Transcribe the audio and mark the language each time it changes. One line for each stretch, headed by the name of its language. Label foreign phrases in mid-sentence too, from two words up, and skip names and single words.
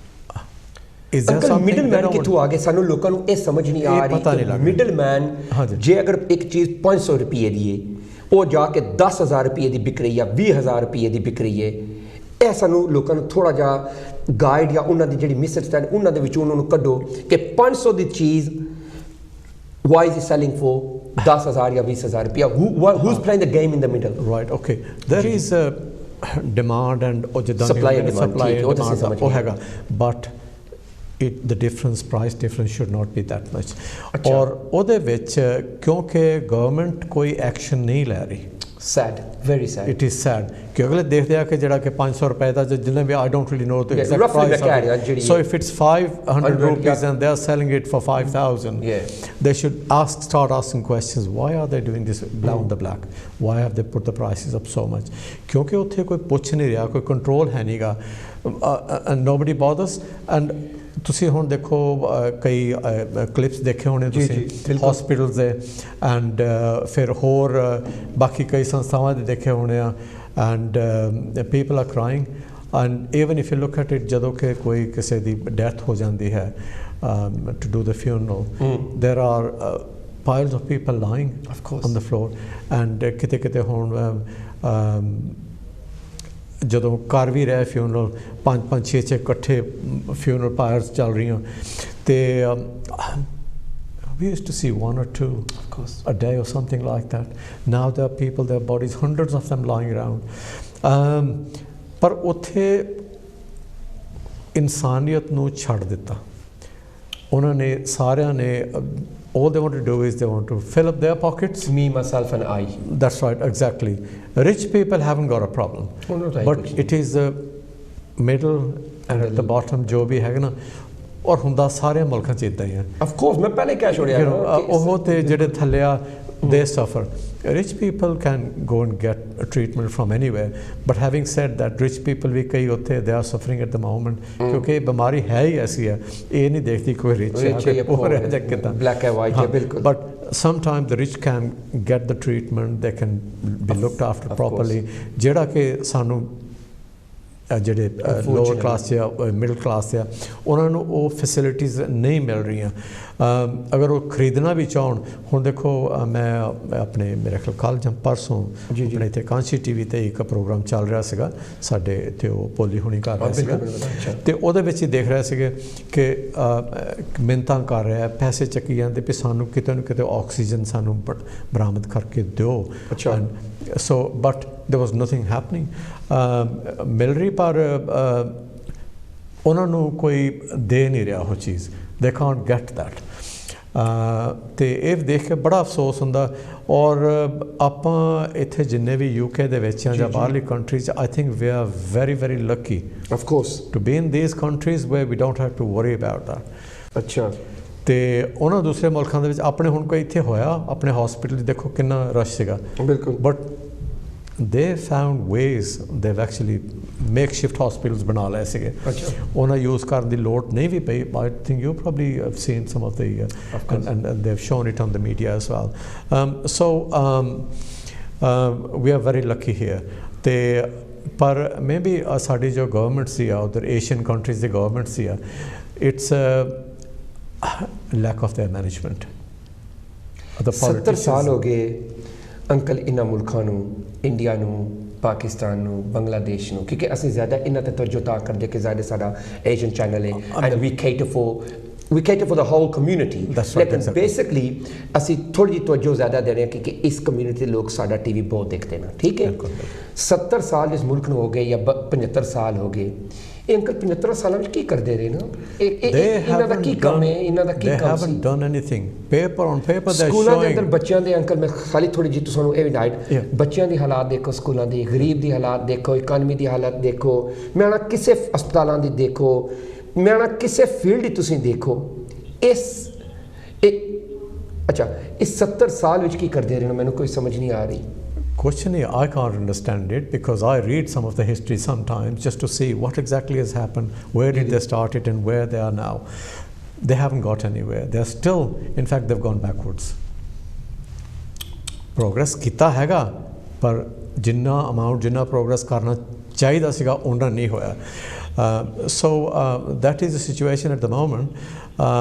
English: middle man
Punjabi: ਕਿੱਥੋਂ ਆ ਗਏ, ਸਾਨੂੰ ਲੋਕਾਂ ਨੂੰ ਇਹ ਸਮਝ ਨਹੀਂ ਆ ਰਹੀ.
English: middle man
Punjabi: ਜੇ ਅਗਰ ਇੱਕ ਚੀਜ਼ 500 ਰੁਪਏ ਦੀ ਹੈ ਉਹ ਜਾ ਕੇ 10,000 ਰੁਪਏ ਦੀ ਵਿਕ ਰਹੀ ਹੈ, 20,000 ਰੁਪਏ ਦੀ ਵਿਕ ਰਹੀ ਹੈ, ਇਹ ਸਾਨੂੰ ਲੋਕਾਂ ਨੂੰ ਥੋੜਾ ਜਿਹਾ ਗਾਈਡ ਜਾਂ ਉਹਨਾਂ ਦੀ ਜਿਹੜੀ ਮਿਸ ਅੰਡਰਸਟੈਂਡ ਉਹਨਾਂ ਦੇ ਵਿੱਚੋਂ ਉਹਨਾਂ ਨੂੰ ਕੱਢੋ ਕਿ 500 ਦੀ ਚੀਜ਼
English: why is he selling for 10,000
Punjabi: ਜਾਂ 20,000 ਰੁਪਇਆ
English: who's playing the game in the middle right okay there is a demand and
Punjabi: ਉਹ ਜਿੱਦਾਂ
English: supply and demand
Punjabi: ਉਹ ਹੈਗਾ
English: but the difference price difference should not be that much
Punjabi: ਔਰ ਉਹਦੇ ਵਿੱਚ ਕਿਉਂਕਿ ਗਵਰਨਮੈਂਟ ਕੋਈ ਐਕਸ਼ਨ ਨਹੀਂ ਲੈ ਰਹੀ
English: sad very sad it is sad
Punjabi: ਕਿ ਅਗਲੇ ਦੇਖਦੇ ਆ ਕਿ ਜਿਹੜਾ ਕਿ 500 ਰੁਪਏ ਦਾ ਜਿੰਨੇ ਵੀ
English: I don't really know the exact price so if it's 500 rupees and they are selling it for 5,000 they should start asking questions why are they doing this on the black why have they put the prices up so much
Punjabi: ਕਿਉਂਕਿ ਉੱਥੇ ਕੋਈ ਪੁੱਛ ਨਹੀਂ ਰਿਹਾ ਕੋਈ ਕੰਟਰੋਲ ਹੈ ਨਹੀਂਗਾ
English: and nobody bothers and
Punjabi: ਤੁਸੀਂ ਹੁਣ ਦੇਖੋ ਕਈ ਕਲਿੱਪਸ ਦੇਖੇ ਹੋਣੇ ਤੁਸੀਂ ਹਸਪੀਟਲਸ ਦੇ ਐਂਡ ਫਿਰ ਹੋਰ ਬਾਕੀ ਕਈ ਸੰਸਥਾਵਾਂ ਦੇ ਦੇਖੇ ਹੋਣੇ ਆ
English: and people are crying and even if you look at it
Punjabi: ਜਦੋਂ ਕਿ ਕੋਈ ਕਿਸੇ ਦੀ ਡੈਥ ਹੋ ਜਾਂਦੀ ਹੈ
English: to do the funeral there are piles of people lying on the floor and
Punjabi: ਕਿਤੇ ਹੁਣ ਜਦੋਂ ਕਰ ਵੀ ਰਿਹਾ ਫਿਊਨਰਲ 5 6 ਇਕੱਠੇ ਫਿਊਨਰਲ ਪਾਇਰਸ ਚੱਲ ਰਹੀਆਂ ਤੇ
English: we used to see one or two a day or something like that now there are people their bodies hundreds of them lying around
Punjabi: ਪਰ ਉੱਥੇ ਇਨਸਾਨੀਅਤ ਨੂੰ ਛੱਡ ਦਿੱਤਾ ਉਹਨਾਂ ਨੇ ਸਾਰਿਆਂ ਨੇ
English: all they want to do is they want to fill up their pockets me myself and I that's right exactly rich people haven't got a problem but it is the middle and at the bottom
Punjabi: ਜੋ ਵੀ ਹੈਗਾ ਨਾ ਔਰ ਹੁੰਦਾ ਸਾਰੇ ਮੁਲਕਾਂ 'ਚ ਇੱਦਾਂ ਹੀ ਹੈ
English: of course
Punjabi: ਮੈਂ ਪਹਿਲੇ ਕਹਿ ਛੋੜਿਆ ਉਹ ਤੇ ਜਿਹੜੇ ਥੱਲੇ ਆ
English: they suffer rich people can go and get a treatment from anywhere but having said that rich people
Punjabi: ਵੀ ਕਈ ਉੱਥੇ
English: they are suffering at the moment
Punjabi: ਕਿਉਂਕਿ ਇਹ ਬਿਮਾਰੀ ਹੈ ਹੀ ਐਸੀ ਹੈ ਇਹ ਨਹੀਂ ਦੇਖਦੀ ਕੋਈ rich ਹੈ poor ਹੈ ਜਾਂ ਕਿੱਦਾਂ
English: black and white ਬਿਲਕੁਲ but sometimes the rich can get the treatment they can be looked after properly
Punjabi: ਜਿਹੜਾ ਕਿ ਸਾਨੂੰ ਜਿਹੜੇ ਲੋਅਰ ਕਲਾਸ ਜਾਂ ਮਿਡਲ ਕਲਾਸ ਆ ਉਹਨਾਂ ਨੂੰ ਉਹ ਫੈਸਿਲਿਟੀਜ਼ ਨਹੀਂ ਮਿਲ ਰਹੀਆਂ ਅਗਰ ਉਹ ਖਰੀਦਣਾ ਵੀ ਚਾਹਣ ਹੁਣ ਦੇਖੋ ਮੈਂ ਆਪਣੇ ਮੇਰੇ ਖਿਆਲ ਕੱਲ੍ਹ ਜਾਂ ਪਰਸੋਂ ਆਪਣੇ ਇੱਥੇ ਕਾਂਸੀ TV 'ਤੇ ਇੱਕ ਪ੍ਰੋਗਰਾਮ ਚੱਲ ਰਿਹਾ ਸੀਗਾ ਸਾਡੇ ਇੱਥੇ ਉਹ ਪੋਲੀ ਹੁਣੀ ਕਰ ਰਿਹਾ ਸੀਗਾ ਅਤੇ ਉਹਦੇ ਵਿੱਚ ਹੀ ਦੇਖ ਰਹੇ ਸੀਗੇ ਕਿ ਮਿੰਨਤਾਂ ਕਰ ਰਿਹਾ ਪੈਸੇ ਚੱਕੀ ਜਾਂਦੇ ਵੀ ਸਾਨੂੰ ਕਿਤੇ ਨਾ ਕਿਤੇ ਆਕਸੀਜਨ ਸਾਨੂੰ ਬਰਾਮਦ ਕਰਕੇ ਦਿਓ
English: so but there was nothing happening
Punjabi: ਮਿਲ ਰਹੀ ਪਰ ਉਹਨਾਂ ਨੂੰ ਕੋਈ ਦੇ ਨਹੀਂ ਰਿਹਾ ਉਹ ਚੀਜ਼
English: they can't get that
Punjabi: ਤੇ ਇਹ ਦੇਖ ਕੇ ਬੜਾ ਅਫਸੋਸ ਹੁੰਦਾ ਔਰ ਆਪਾਂ ਇੱਥੇ ਜਿੰਨੇ ਵੀ UK ਦੇ ਵਿੱਚ ਜਾਂ ਬਾਹਰਲੀ ਕੰਟਰੀਜ਼
English: I think we are very very lucky of course to be in these countries where we don't have to worry about that
Punjabi: ਅੱਛਾ ਤੇ ਉਹਨਾਂ ਦੂਸਰੇ ਮੁਲਕਾਂ ਦੇ ਵਿੱਚ ਆਪਣੇ ਹੁਣ ਕੋਈ ਇੱਥੇ ਹੋਇਆ ਆਪਣੇ ਹਸਪੀਟਲ 'ਚ ਦੇਖੋ ਕਿੰਨਾ ਰਸ਼ ਸੀਗਾ ਬਿਲਕੁਲ
English: ਬਟ they found ways they've actually makeshift hospitals
Punjabi: ਬਣਾ ਲਏ ਸੀਗੇ ਉਹਨਾਂ ਯੂਜ਼ ਕਰਨ ਦੀ ਲੋੜ ਨਹੀਂ ਵੀ ਪਈ
English: I think you probably have seen some of the and they've shown it on the media as well so we are very lucky here
Punjabi: ਤੇ ਪਰ maybe ਸਾਡੀ ਜੋ ਗਵਰਨਮੈਂਟ ਸੀ ਆ ਉਧਰ ਏਸ਼ੀਅਨ ਕੰਟਰੀਜ਼ ਦੀ ਗਵਰਨਮੈਂਟ ਸੀ ਆ
English: it's lack of their management
Punjabi: 70 ਸਾਲ ਹੋ ਗਏ ਅੰਕਲ ਇਹਨਾਂ ਮੁਲਕਾਂ ਨੂੰ ਇੰਡੀਆ ਨੂੰ ਪਾਕਿਸਤਾਨ ਨੂੰ ਬੰਗਲਾਦੇਸ਼ ਨੂੰ ਕਿਉਂਕਿ ਅਸੀਂ ਜ਼ਿਆਦਾ ਇਹਨਾਂ 'ਤੇ ਤਵੱਜੋ ਤਾਂ ਕਰਦੇ ਕਿ ਜ਼ਿਆਦਾ ਸਾਡਾ ਏਸ਼ੀਅਨ ਚੈਨਲ ਹੈ ਐਂਡ
English: we cater for the whole community
Punjabi: ਲੇਕਿਨ ਬੇਸਿਕਲੀ ਅਸੀਂ ਥੋੜ੍ਹੀ ਜਿਹੀ ਤਵੱਜੋ ਜ਼ਿਆਦਾ ਦੇ ਰਹੇ ਹਾਂ ਕਿਉਂਕਿ ਇਸ ਕਮਿਊਨਿਟੀ ਦੇ ਲੋਕ ਸਾਡਾ TV ਬਹੁਤ ਦੇਖਦੇ ਨੇ ਠੀਕ ਹੈ 70 ਸਾਲ ਇਸ ਮੁਲਕ ਨੂੰ ਹੋ ਗਏ ਜਾਂ 75 ਸਾਲ ਹੋ ਗਏ ਇਹ ਅੰਕਲ 75 ਸਾਲਾਂ ਵਿੱਚ ਕੀ ਕਰਦੇ ਰਹੇ ਨਾ ਇਹਨਾਂ ਦਾ ਕੀ ਕੰਮ ਹੈ ਇਹਨਾਂ ਦਾ ਕੀ ਕੰਮ ਸੀ
English: they haven't done anything on paper they're
Punjabi: ਸਕੂਲਾਂ ਦੇ ਅੰਦਰ ਬੱਚਿਆਂ ਦੇ ਅੰਕਲ ਮੈਂ ਖਾਲੀ ਥੋੜੀ ਜਿਹੀ ਤੁਹਾਨੂੰ ਇਹ ਡਾਈਟ ਬੱਚਿਆਂ ਦੀ ਹਾਲਾਤ ਦੇਖੋ ਸਕੂਲਾਂ ਦੀ ਗਰੀਬ ਦੀ ਹਾਲਾਤ ਦੇਖੋ ਇਕਾਨਮੀ ਦੀ ਹਾਲਤ ਦੇਖੋ ਮੈਂ ਨਾ ਕਿਸੇ ਹਸਪਤਾਲਾਂ ਦੀ ਦੇਖੋ ਮੈਂ ਨਾ ਕਿਸੇ ਫੀਲਡ ਦੀ ਤੁਸੀਂ ਦੇਖੋ ਅੱਛਾ ਇਸ 70 ਸਾਲ ਵਿੱਚ ਕੀ ਕਰਦੇ ਰਹੇ ਮੈਨੂੰ ਕੋਈ ਸਮਝ ਨਹੀਂ ਆ ਰਹੀ
English: Question is, I can't understand it because I read some of the history sometimes just to see what exactly has happened, where did they start it and where they are now. They haven't got anywhere. They're still, in fact, they've gone backwards.
Punjabi: Progress ਕੀਤਾ ਹੈਗਾ ਪਰ ਜਿੰਨਾ amount ਜਿੰਨਾ progress ਕਰਨਾ ਚਾਹੀਦਾ ਸੀਗਾ ਉਹਨਾਂ ਨਹੀਂ ਹੋਇਆ.
English: So that is the situation at the moment.